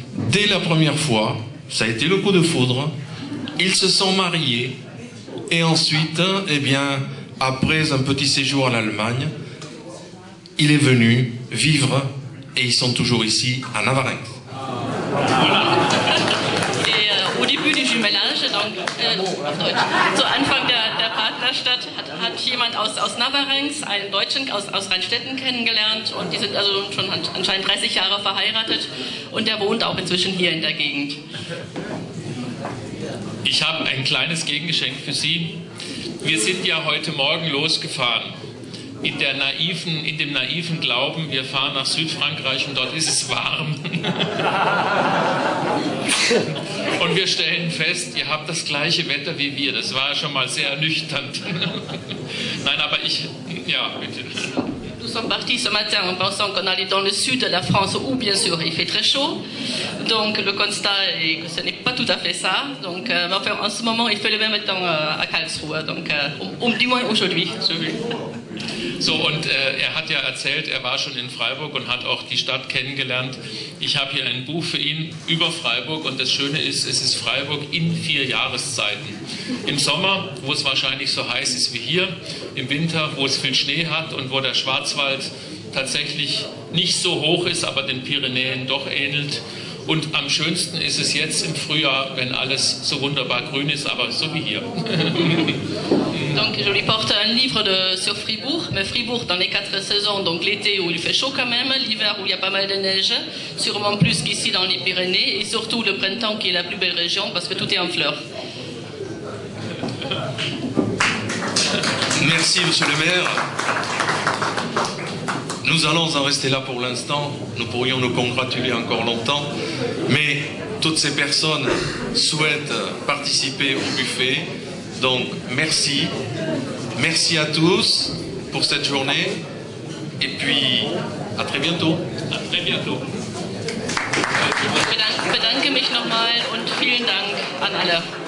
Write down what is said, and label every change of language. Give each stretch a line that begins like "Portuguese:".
French: Dès la première fois, ça a été le coup de foudre, ils se sont mariés et ensuite, eh bien, après un petit séjour en Allemagne, il est venu vivre et ils sont toujours ici à Navarinx. Au début du Jumelage, donc,
German: zu Anfang der Partnerstadt, hat jemand aus Navarinx einen Deutschen aus Rheinstetten kennengelernt und die sind also schon anscheinend 30 Jahre verheiratet und der wohnt auch inzwischen hier in der Gegend. Ich habe ein kleines Gegengeschenk für Sie. Wir sind ja heute Morgen losgefahren. In dem naiven Glauben, wir fahren nach Südfrankreich und dort ist es warm. Und wir stellen fest, ihr habt das gleiche Wetter wie wir. Das war schon mal sehr ernüchternd. Nein, aber ja, bitte.
French: Nous sommes partis ce matin en pensant qu'on allait dans le sud de la France où bien sûr il fait très chaud. Donc le constat est que ce n'est pas tout à fait ça. Donc enfin, en ce moment il fait le même temps à Karlsruhe. Donc du moins aujourd'hui.
German: So, und er hat ja erzählt, er war schon in Freiburg und hat auch die Stadt kennengelernt. Ich habe hier ein Buch für ihn über Freiburg und das Schöne ist, es ist Freiburg in 4 Jahreszeiten. Im Sommer, wo es wahrscheinlich so heiß ist wie hier, im Winter, wo es viel Schnee hat und wo der Schwarzwald tatsächlich nicht so hoch ist, aber den Pyrenäen doch ähnelt. Und am schönsten ist es jetzt im Frühjahr, wenn alles so wunderbar grün ist, aber so wie hier.
French: Donc je lui porte un livre sur Fribourg, mais Fribourg dans les 4 saisons, donc l'été où il fait chaud quand même, l'hiver où il y a pas mal de neige, sûrement plus qu'ici dans les Pyrénées, et surtout le printemps qui est la plus belle région parce que tout est en fleurs. Merci, monsieur le maire. Nous allons en rester là pour l'instant. Nous pourrions nous congratuler encore longtemps. Mais toutes ces personnes souhaitent participer au buffet. Donc, merci. Merci à tous pour cette journée. Et puis, à très bientôt. À très bientôt.
German: Ich bedanke mich nochmal und vielen Dank an alle.